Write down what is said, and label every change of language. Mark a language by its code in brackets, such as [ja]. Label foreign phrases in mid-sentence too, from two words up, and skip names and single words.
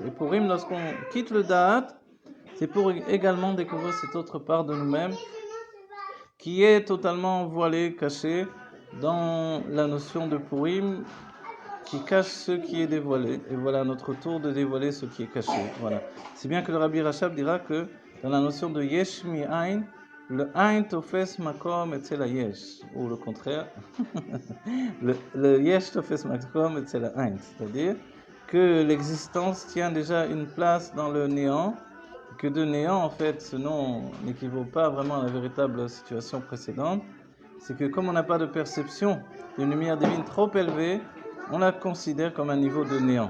[fr] Et pour Purim, lorsqu'on quitte le Da'at, c'est pour également découvrir cette autre part de nous-mêmes qui est totalement voilée, cachée dans la notion de Purim, qui cache ce qui est dévoilé. Et voilà notre tour de dévoiler ce qui est caché. Voilà. C'est bien que le Rabbi Rachab dira que dans la notion de [he] יש מאין, [fr] le [he] אין תופס מקום אצל יש, [fr] ou le contraire, le [he] יש תופס מקום אצל אין, [fr] c'est-à-dire que l'existence tient déjà une place dans le néant, que de néant, en fait, ce nom n'équivaut pas vraiment à la véritable situation précédente. C'est que comme on n'a pas de perception d'une lumière divine trop élevée, on la considère comme un niveau de néant.